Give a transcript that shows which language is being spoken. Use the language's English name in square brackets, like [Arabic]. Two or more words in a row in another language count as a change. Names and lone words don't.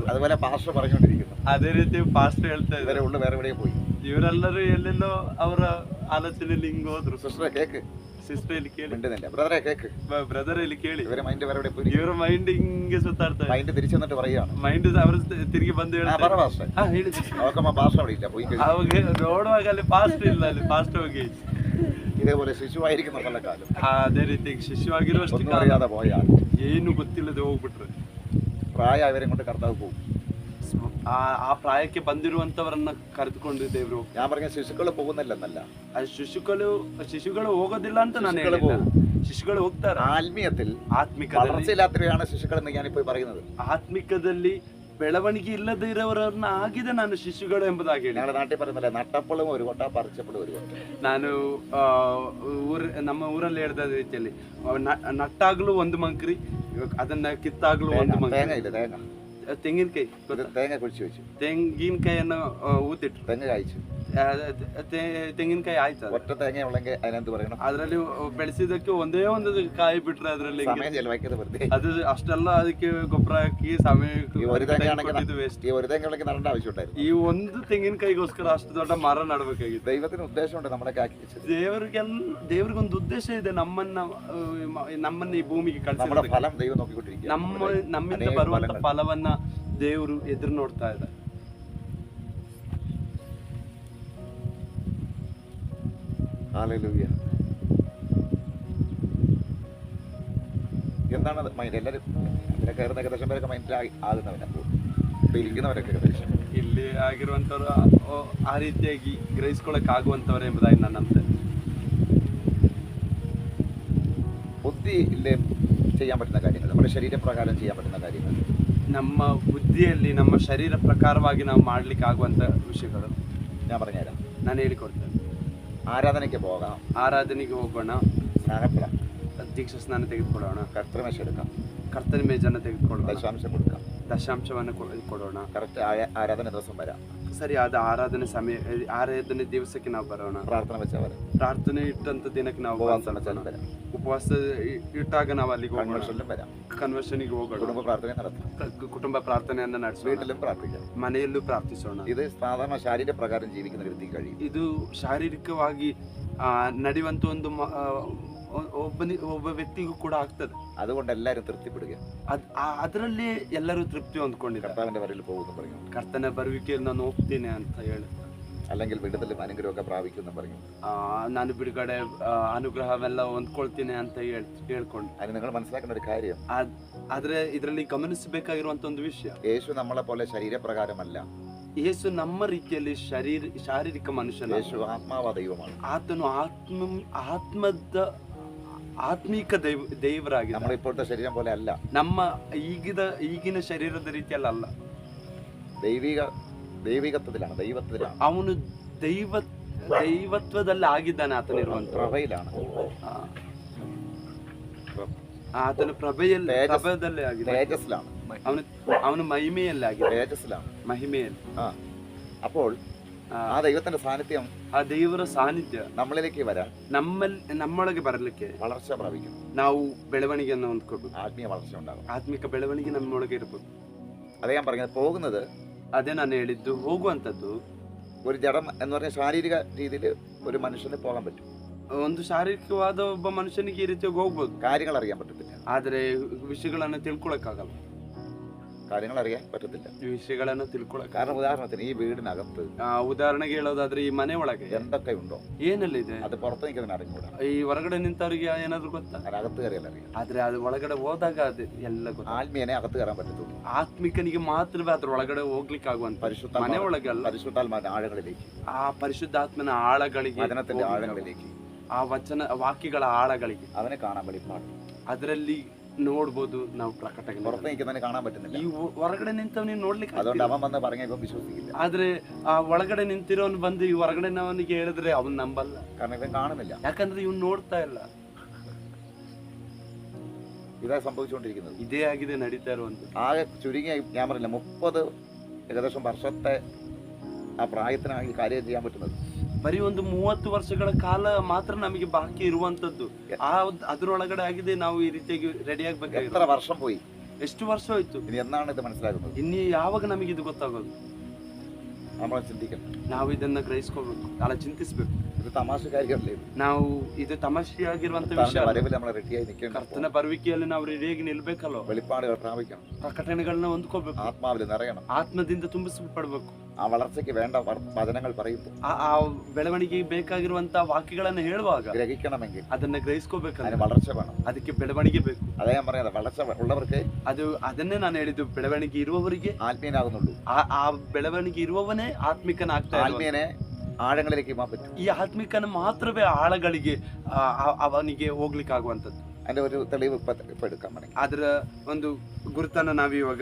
[Malayalam] അതുപോലെ പാസ്റ്റർ പറഞ്ഞുകൊണ്ടിരിക്കുന്നു. [Kannada] ಅದೇ ರೀತಿ ಪಾಸ್ಟ್ ಹೇಳ್ತಾ ಇದ್ದಾರೆ [Malayalam] ഇവരെ ഉള്ളു വേറെ എവിടെയും പോയി. [Kannada] ಇವರೆಲ್ಲರೂ ಎಲ್ಲೆಲ್ಲೋ ಅವರ ಆಲೋಚನೆಯಲ್ಲಿ ಹಿಂಗ್ ಹೋದ್ರು. [Malayalam] സിസ്റ്ററെ കേക്ക്. [Kannada] ಸಿಸ್ಟರ್ ಇಲ್ಲಿ ಕೇಳಿ, [Malayalam] മിണ്ടുന്നില്ല. ബ്രദറെ കേക്ക്. [Kannada] ಬ್ರದರ್ ಇಲ್ಲಿ ಕೇಳಿ. [Malayalam] ഇവരെ മൈൻഡ് വേറെ എവിടെ പോയി. [Kannada] ಇವರ ಮೈಂಡ್ ಹಿಂಗೆ ಸುತ್ತಾಡ್ತಾರೆ. [Malayalam] മൈൻഡ് തിരിച്ചു വന്നിട്ട് പറയുകയാണ്. [Kannada] ಮೈಂಡ್ ಅವರು ತಿರುಗಿ ಬಂದು ಹೇಳ್ತಾರೆ. [Malayalam] പാസ്റ്റർ [Kannada] ಹೇಳಿ. [Malayalam] നോക്കുമ്പോ പാസ്റ്റർ അവിടെ ഇല്ല, പോയി കഴിഞ്ഞു. [Kannada] ಅವಾಗ ನೋಡುವಾಗ ಅಲ್ಲಿ ಪಾಸ್ಟ್ ಇಲ್ಲ, ಅಲ್ಲಿ ಪಾಸ್ಟ್ ಹೋಗಿ. [Malayalam] ഇതേപോലെ ശിശുവായിരിക്കുന്ന പല കാലം [Kannada] ಅದೇ ರೀತಿ ಶಿಶುವಾಗಿರುವಷ್ಟು [Malayalam] ഒന്നും അറിയാതെ പോയാൽ [Kannada] ಏನು ಗೊತ್ತಿಲ್ಲದೆ ಹೋಗ್ಬಿಟ್ರೆ [Malayalam] പ്രായ അവരെ കൊണ്ട് കർത്താവ് പോകും. [Kannada] ಆ ಪ್ರಾಯಕ್ಕೆ ಬಂದಿರುವಂತವರನ್ನ ಕರೆದುಕೊಂಡು ದೇವರು. [Malayalam] ഞാൻ പറഞ്ഞ ಶಿಶುക്കൾ പോകുന്നില്ലെന്നല്ല, [Kannada] ಶಿಶುಗಳು ಹೋಗೋದಿಲ್ಲ ಅಂತ ನಾನು ಹೇಳಿಲ್ಲ. ಶಿಶುಗಳು ಹೋಗ್ತಾರೆ. [Malayalam] ആത്മീയത്തിൽ [Kannada] ಆತ್ಮಿಕದಲ್ಲಿ [Malayalam] വളർച്ചയില്ലാത്തവരാണ് ശിശുക്കളെന്ന് ഞാനിപ്പോ പറയുന്നത്. [Kannada] ಆತ್ಮಿಕದಲ್ಲಿ ಬೆಳವಣಿಗೆ ಇಲ್ಲದೆ ಇರೋರನ್ನ ಆಗಿದೆ ನಾನು ಶಿಶುಗಳು ಎಂಬುದಾಗಿ ಹೇಳಿ. [Malayalam] ഞങ്ങളുടെ നാട്ടിൽ പറയുന്നില്ല, നട്ടപ്പളും ഒരു കൊട്ട പറിച്ചപ്പളും ഒരു കൊട്ട. [Kannada] ನಾನು ನಮ್ಮ ಊರಲ್ಲಿ ಹೇಳಿದ ರೀತಿಯಲ್ಲಿ ನಟ್ಟಾಗ್ಲೂ ಒಂದು ಮಂಕ್ರಿ, ಅದನ್ನ ಕಿತ್ತಾಗ್ಲೂ ಒಂದು ಮಂಕ್ರಿ. [Malayalam] തേങ്ങ ഇല്ല, തേങ്ങ [Kannada] ತೆಂಗಿನಕಾಯಿ [Malayalam] തേങ്ങ കുഴിച്ചു വെച്ചു, [Kannada] ತೆಂಗಿನಕಾಯಿಯನ್ನು ಊತಿಟ್ರು. [Malayalam] തെങ്ങ് കായ്ച്ചു. [Kannada] ತೆಂಗಿನಕಾಯಿ ಆಯ್ತು. [Malayalam] ഒറ്റ തേങ്ങ ഉള്ളെങ്കിൽ അതിനെന്ത് പറയണം? [Kannada] ಅದ್ರಲ್ಲಿ ಬೆಳೆಸಿದಕ್ಕೆ ಒಂದೇ ಒಂದು ಕಾಯಿ ಬಿಟ್ರೆ ಅದ್ರಲ್ಲಿ [Malayalam] സമയം ചെലവാക്കിയത് വെറുതെ. [Kannada] ಅದು ಅಷ್ಟೆಲ್ಲ ಅದಕ್ಕೆ ಗೊಬ್ಬರ ಹಾಕಿ ಸಮಯ [Malayalam] ഈ ഒരു തേങ്ങ [Kannada] ವೇಸ್ಟ್. [Malayalam] ഈ ഒരു തേങ്ങ ഉള്ളെങ്കിൽ നടേണ്ട ആവശ്യമുണ്ടായിരുന്നു. [Kannada] ಈ ಒಂದು ತೆಂಗಿನಕಾಯಿಗೋಸ್ಕರ ಅಷ್ಟು ದೊಡ್ಡ ಮರ ನಡಬೇಕಾಗಿತ್ತು. [Malayalam] ദൈവത്തിന് ഉദ്ദേശമുണ്ട് നമ്മളൊക്കെ ആക്കി വെച്ചത്. [Kannada] ದೇವ್ರಿಗೊಂದು ಉದ್ದೇಶ ಇದೆ ನಮ್ಮನ್ನ ಈ ಭೂಮಿಗೆ [Malayalam] നമ്മുടെ [Kannada] ಕಳಿಸಿದ. [Malayalam] ഫലം ദൈവം നോക്കിക്കൊണ്ടിരിക്കുക. [Kannada] ನಮ್ಮಿಂದ ಬರುವಂತ ಫಲವನ್ನ ದೇವರು ಎದುರು ನೋಡ್ತಾ ಇದ್ದಾರೆ. [Malayalam] ഹല്ലേലൂയ. എന്താണ് മൈൻഡ്? എല്ലാവരും അതിനെ കയറുന്ന ഏകദേശം പേരൊക്കെ മൈൻഡിൽ ആകുന്നവരാ, ഇപ്പൊ ഇരിക്കുന്നവരൊക്കെ ഏകദേശം [Kannada] ಇಲ್ಲಿ ಆಗಿರುವಂತವ್ರು ಆ ರೀತಿಯಾಗಿ ಗ್ರಹಿಸ್ಕೊಳಕ್ ಆಗುವಂತವ್ರು ಎಂಬುದಾಗಿ ನಾನು ನಂಬ್ತೇನೆ. [Malayalam] ബുദ്ധി ഇല്ലേ ചെയ്യാൻ പറ്റുന്ന കാര്യങ്ങൾ, നമ്മുടെ ശരീരപ്രകാരം ചെയ്യാൻ പറ്റുന്ന കാര്യങ്ങൾ, [Kannada] ನಮ್ಮ ಬುದ್ಧಿಯಲ್ಲಿ ನಮ್ಮ ಶರೀರ ಪ್ರಕಾರವಾಗಿ ನಾವು ಮಾಡ್ಲಿಕ್ಕೆ ಆಗುವಂತ ವಿಷಯಗಳು [Malayalam] ഞാൻ പറഞ്ഞുതരാം. [Kannada] ನಾನು ಹೇಳಿಕೊಡ್ತೇನೆ. [Malayalam] ആരാധനയ്ക്ക് പോകാം, [Kannada] ಆರಾಧನೆಗೆ ಹೋಗೋಣ, [Malayalam] സ്നാനപ്പെടാം, [Kannada] ದೀಕ್ಷಾ ಸ್ನಾನ ತೆಗೆದುಕೊಳ್ಳೋಣ, [Malayalam] കർത്തൃമേശ എടുക്കാം, [Kannada] ಕರ್ತನ ಮೇಜನ್ನು ತೆಗೆದುಕೊಳ್ಳೋಣ, [Malayalam] ദശാംശം കൊടുക്കാം, [Kannada] ದಶಾಂಶವನ್ನು ಕೊಡೋಣ, [Malayalam] കറക്റ്റ് ആരാധന ദിവസം വരാം, [Kannada] ಸರಿಯಾದ ಆರಾಧನೆ ದಿವಸಕ್ಕೆ ನಾವು ಬರೋಣ, [Malayalam] പ്രാർത്ഥന വെച്ചാൽ വരാം, [Kannada] ಪ್ರಾರ್ಥನೆ ಇಟ್ಟಂತ ದಿನಕ್ಕೆ ನಾವು [Malayalam] ഉപവാസം വെച്ചാലും വരാം, [Kannada] ಉಪವಾಸ ಇಟ್ಟಾಗ ನಾವು ಅಲ್ಲಿಗೆ ಹೋಗೋಣ, [Malayalam] കൺവെൻഷനിലും വരാം, [Kannada] ಕನ್ವೆನ್ಷನ್ಗೆ ಹೋಗೋಣ, [Malayalam] കുടുംബ പ്രാർത്ഥന നടത്താം, [Kannada] ಕುಟುಂಬ ಪ್ರಾರ್ಥನೆಯನ್ನ ನಡೆಸೋಣ, [Malayalam] വീട്ടിലും പ്രാർത്ഥിക്കാം. [Kannada] ಮನೆಯಲ್ಲೂ ಪ್ರಾರ್ಥಿಸೋಣ. [Malayalam] ഇത് സാധാരണ ശാരീരിക പ്രകാരം ജീവിക്കുന്ന വ്യക്തിക്ക് കഴിയും. [Kannada] ಇದು ಶಾರೀರಿಕವಾಗಿ ನಡೆಯುವಂತ ಒಂದು ಒಬ್ಬ ವ್ಯಕ್ತಿಗೂ ಕೂಡ ಆಗ್ತದೆ. [Malayalam] അതുകൊണ്ട് എല്ലാവരും തൃപ്തിപ്പെടുക. [Kannada] ಅದರಲ್ಲಿ ಎಲ್ಲರೂ ತೃಪ್ತಿ ಹೊಂದ್ಕೊಂಡಿದ್ದಾರೆ. [Malayalam] കർത്താവിന്റെ വരയിൽ പോകുന്നു പറയും, [Kannada] ಕರ್ತನ ಬರುವಿಕೆಯಲ್ಲಿ ನಾನು ಹೋಗ್ತೀನಿ ಅಂತ ಹೇಳಿ, [Malayalam] അല്ലെങ്കിൽ വിടുതലും അനുഗ്രഹമൊക്കെ പ്രാപിക്കുന്നു പറയും. [Kannada] ನಾನು ಬಿಡುಗಡೆ ಅನುಗ್ರಹವೆಲ್ಲ ಹೊಂದ್ಕೊಳ್ತೀನಿ ಅಂತ ಹೇಳ್ಕೊಂಡು. [Malayalam] അതിന് നിങ്ങൾ മനസ്സിലാക്കേണ്ട ഒരു കാര്യം, [Kannada] ಆದ್ರೆ ಇದರಲ್ಲಿ ಗಮನಿಸಬೇಕಾಗಿರುವಂತ ಒಂದು ವಿಷಯ, [Malayalam] യേശു നമ്മളെ പോലെ ശരീരപ്രകാരമല്ല. [Kannada] ಯೇಸು ನಮ್ಮ ರೀತಿಯಲ್ಲಿ ಶಾರೀರಿಕ ಮನುಷ್ಯನ. [Malayalam] യേശു ആത്മാവ ദൈവമാണ്. [Kannada] ಆತನು ಆತ್ಮಿಕ ದೇವರಾಗಿ. [Malayalam] നമ്മുടെ ഇപ്പോഴത്തെ ശരീരം പോലെ അല്ല, [Kannada] ನಮ್ಮ ಈಗಿನ ಶರೀರದ ರೀತಿಯಲ್ಲಿ ಅಲ್ಲ, [Malayalam] ദൈവികത്വത്തിലാണ്, ദൈവത്തിലാണ്. [Kannada] ಅವನು ದೈವತ್ವದಲ್ಲಿ ಆಗಿದ್ದಾನೆ. ಆತನಿರುವಂತ [Malayalam] പ്രഭയിലാണ്, [Kannada] ಆತನ ಪ್ರಭೆಯಲ್ಲೇ ಆಗಿದೆ, [Malayalam] തേജസ്സിലാണ്, [Kannada] ಅವನು ಮಹಿಮೆಯಲ್ಲಿ ಆಗಿದೆ, [Malayalam] തേജസ്സിലാണ്, [Kannada] ಮಹಿಮೆಯಲ್ಲಿ. [Malayalam] അപ്പോൾ ആ ദൈവത്തിന്റെ സാന്നിധ്യം, [Kannada] ಆ ದೇವರ ಸಾನ್ನಿಧ್ಯ [Malayalam] നമ്മളിലേക്ക് വരാൻ, [Kannada] ನಮ್ಮೊಳಗೆ ಬರಲಿಕ್ಕೆ [Malayalam] വളർച്ച പ്രാപിക്കും. [Kannada] ನಾವು ಬೆಳವಣಿಗೆಯನ್ನು ಹೊಂದ್ಕೋಬೇಕು, [Malayalam] ആത്മീയ വളർച്ച ഉണ്ടാകും, [Kannada] ಆತ್ಮಿಕ ಬೆಳವಣಿಗೆ ನಮ್ಮೊಳಗೆ ಇರಬೇಕು. [Malayalam] അതേ ഞാൻ പറഞ്ഞത്. പോകുന്നത്, [Kannada] ಅದೇ ನಾನು ಹೇಳಿದ್ದು, ಹೋಗುವಂಥದ್ದು [Malayalam] ഒരു ജഡം എന്ന് പറഞ്ഞ ശാരീരിക രീതിയിൽ ഒരു മനുഷ്യന് പോകാൻ പറ്റും. [Kannada] ಒಂದು ಶಾರೀರಿಕವಾದ ಒಬ್ಬ ಮನುಷ್ಯನಿಗೆ ಈ ರೀತಿಯಾಗಿ ಹೋಗ್ಬೋದು, [Malayalam] കാര്യങ്ങൾ അറിയാൻ പറ്റത്തില്ല, [Kannada] ಆದ್ರೆ ವಿಷಯಗಳನ್ನ ತಿಳ್ಕೊಳಕ್ಕಾಗಲ್ಲ, [Malayalam] കാര്യങ്ങൾ അറിയാൻ പറ്റത്തില്ല, [Kannada] ವಿಷಯಗಳನ್ನ ತಿಳ್ಕೊಳಕ್. [Malayalam] കാരണം ഉദാഹരണത്തിന് ഈ വീടിനകത്ത് [Kannada] ಉದಾಹರಣೆಗೆ ಹೇಳೋದಾದ್ರೆ ഈ ಮನೆ ಒಳಗೆ [Malayalam] എന്തൊക്കെ ഉണ്ടോ [Kannada] ಏನೆಲ್ಲ ಇದೆ [Malayalam] അത് പുറത്ത് നിൽക്കുന്നതിന് അറിഞ്ഞൂടാ. [Kannada] ಈ ಹೊರಗಡೆ ನಿಂತವ್ರಿಗೆ ಏನಾದ್ರು ಗೊತ್ತಾ? [Malayalam] അകത്ത് കയറിയാൽ അറിയാം. [Kannada] ಆದ್ರೆ ಅದು ಒಳಗಡೆ ಹೋದಾಗ ಅದು ಎಲ್ಲ ಗೊತ್ತ. [Malayalam] ആത്മീയനെ അകത്ത് കയറാൻ പറ്റത്തുള്ളൂ, [Kannada] ಆತ್ಮಿಕನಿಗೆ ಮಾತ್ರವೇ ಅದ್ರ ಒಳಗಡೆ ಹೋಗ್ಲಿಕ್ಕೆ ಆಗುವಂತ. ಮನೆ ಒಳಗೆ ಅಲ್ಲ, [Malayalam] പരിശുദ്ധാത്മാവിന്റെ ആഴങ്ങളിലേക്ക്, [Kannada] ಆ ಪರಿಶುದ್ಧಾತ್ಮನ ಆಳಗಳಿಗೆ, [Malayalam] വചനത്തിന്റെ ആഴങ്ങളിലേക്ക്, [Kannada] ಆ ವಾಕ್ಯಗಳ ಆಳಗಳಿಗೆ [Malayalam] അവനെ കാണാൻ വെളിപ്പാട്. [Kannada] ಅದರಲ್ಲಿ ನೋಡ್ಬೋದು ನಾವು ಪ್ರಕಟಣೆ. [Malayalam] പുറത്ത് നിൽക്കുന്നവനെ കാണാൻ പറ്റുന്നില്ല, [Kannada] ಈ ಹೊರಗಡೆ ನಿಂತವನಿಗೆ ನೋಡ್ಲಿಕ್ಕೆ [Malayalam] അതുകൊണ്ട് അവൻ വന്ന് പറഞ്ഞ ഇപ്പം വിശ്വസിക്കില്ല. [Kannada] ಆದ್ರೆ ಆ ಒಳಗಡೆ ನಿಂತಿರೋನು ಬಂದು ಈ ಹೊರಗಡೆನವನಿಗೆ ಹೇಳಿದ್ರೆ ಅವನ್ ನಂಬಲ್ಲ, [Malayalam] കാരണം ഇവൻ കാണുന്നില്ല, [Kannada] ಯಾಕಂದ್ರೆ ಇವ್ನು ನೋಡ್ತಾ ಇಲ್ಲ. [Malayalam] ഇതാ സംഭവിച്ചുകൊണ്ടിരിക്കുന്നത്. [Kannada] ಇದೇ ಆಗಿದೆ ನಡೀತಾ ಇರುವಂತ. [Malayalam] ആകെ ചുരുങ്ങിയ, ഞാൻ പറഞ്ഞില്ല, 30 ഏകദേശം വർഷത്തെ ആ പ്രായത്തിനാണ് ഈ കാര്യം ചെയ്യാൻ പറ്റുന്നത്. [Kannada] ಬರೀ ಒಂದು 30 ವರ್ಷಗಳ ಕಾಲ ಮಾತ್ರ ನಮಗೆ ಬಾಕಿ ಇರುವಂತದ್ದು. ಅದ್ರೊಳಗಡೆ ಆಗಿದೆ ನಾವು ಈ ರೀತಿಯಾಗಿ ರೆಡಿ ಆಗ್ಬೇಕಾಗಿದೆ. [Malayalam] എത്ര വർഷം പോയി, [Kannada] ಎಷ್ಟು ವರ್ಷ ಹೋಯ್ತು, [Malayalam] ഇനി എന്നാണ് ഇത് മനസ്സിലാകുന്നത്? [Kannada] ಇನ್ನು ಯಾವಾಗ ನಮಗೆ ಇದು ಗೊತ್ತಾಗೋದು? [Malayalam] നമ്മൾ ചിന്തിക്കണം, [Kannada] ನಾವು ಇದನ್ನ ಗ್ರಹಿಸ್ಕೋಬೇಕು, ಅಲ್ಲ ಚಿಂತಿಸ್ಬೇಕು. [Malayalam] ഇത് തമാശ കാര്യമല്ലേ? [Kannada] ನಾವು ಇದು ತಮಾಷೆಯಾಗಿರುವಂತ ವಿಷಯ. [Malayalam] വരവിൽ നമ്മൾ റെഡിയായി നിൽക്കണം, [Kannada] ಕರ್ತನ ಬರುವಿಕೆಯಲ್ಲಿ ನಾವು ರೆಡಿಯಾಗಿ ನಿಲ್ಬೇಕಲ್ಲ, [Malayalam] വെളിപ്പാടുകൾ പ്രാപിക്കണം, [Kannada] ಪ್ರಕಟಣೆಗಳನ್ನ ಹೊಂದ್ಕೋಬೇಕು, [Malayalam] ആത്മാവിൽ നിറയണം, [Kannada] ಆತ್ಮದಿಂದ ತುಂಬಿಸಲ್ಪಡ್ಬೇಕು. [Malayalam] ആ വളർച്ചയ്ക്ക് വേണ്ട വചനങ്ങൾ പറയുമ്പോൾ, [Kannada] ಆ ಬೆಳವಣಿಗೆಗೆ ಬೇಕಾಗಿರುವಂತ ವಾಕ್ಯಗಳನ್ನ ಹೇಳುವಾಗ [Malayalam] ഗ്രഹിക്കണമെങ്കിൽ [Kannada] ಅದನ್ನ ಗ್ರಹಿಸ್ಕೋಬೇಕಂದ್ರೆ [Malayalam] അതിന് വളർച്ച വേണം. [Kannada] ಅದಕ್ಕೆ ಬೆಳವಣಿಗೆ ಬೇಕು. [Malayalam] അതേ ഞാൻ പറയുന്നത്, വളർച്ച ഉള്ളവർക്ക് [Kannada] ಅದನ್ನೇ ನಾನು ಹೇಳಿದ್ದು, ಬೆಳವಣಿಗೆ ಇರುವವರಿಗೆ [Malayalam] ആത്മീയനാകുന്നുള്ളൂ. [Kannada] ಆ ಬೆಳವಣಿಗೆ ಇರುವವನೇ ಆತ್ಮಿಕನಾಗ್ತಾ. [Malayalam] ആത്മീയനെ ആഴങ്ങളിലേക്ക് പോകാൻ പറ്റും. [Kannada] ಈ ಆತ್ಮಿಕನ ಮಾತ್ರವೇ ಆಳಗಳಿಗೆ ಅವನಿಗೆ ಹೋಗ್ಲಿಕ್ಕೆ ಆಗುವಂತದ್ದು. [Malayalam] അതിന്റെ ഒരു തെളിവ് ഇപ്പൊ എടുക്കാൻ വേണമെങ്കിൽ [Kannada] ಅದರ ಒಂದು ಗುರುತನ್ನ ನಾವಿವಾಗ